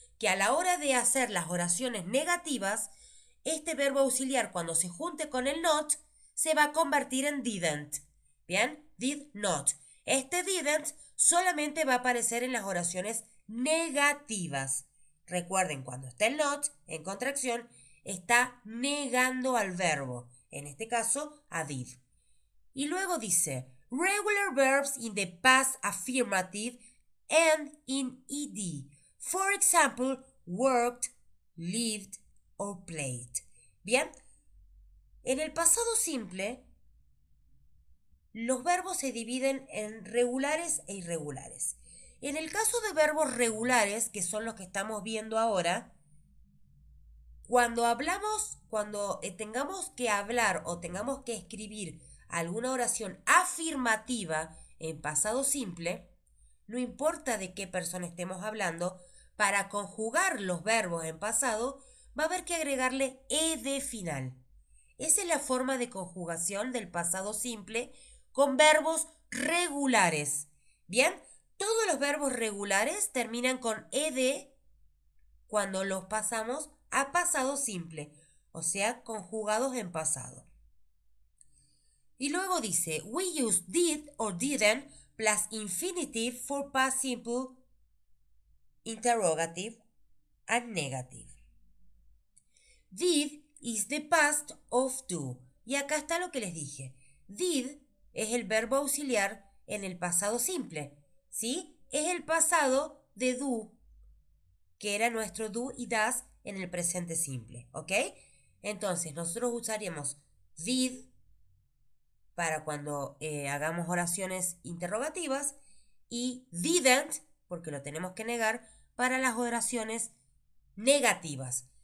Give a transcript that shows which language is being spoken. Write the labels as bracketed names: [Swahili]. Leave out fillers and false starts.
[Spanish] Que a la hora de hacer las oraciones negativas, este verbo auxiliar cuando se junte con el not, se va a convertir en didn't. ¿Bien? Did not. Este didn't solamente va a aparecer en las oraciones negativas. Recuerden, cuando está el not, en contracción, está negando al verbo. En este caso, a did. Y luego dice, [English] regular verbs in the past affirmative and in ed. For example, worked, lived or played. [Spanish] Bien, en el pasado simple, los verbos se dividen en regulares e irregulares. En el caso de verbos regulares, que son los que estamos viendo ahora, cuando tengamos que hablar o tengamos que escribir alguna oración afirmativa en pasado simple, no importa de qué persona estemos hablando, para conjugar los verbos en pasado, va a haber que agregarle ed final. Esa es la forma de conjugación del pasado simple con verbos regulares. Bien, todos los verbos regulares terminan con ed cuando los pasamos a pasado simple, o sea, conjugados en pasado. Y luego dice, [English] we use did or didn't plus infinitive for past simple, interrogative, and negative. Did is the past of do. [Spanish] Y acá está lo que les dije. Did es el verbo auxiliar en el pasado simple, ¿sí? Es el pasado de do, que era nuestro do y das en el presente simple, ¿ok? Entonces, nosotros usaríamos did para cuando hagamos oraciones interrogativas y didn't, porque lo tenemos que negar, para las oraciones negativas.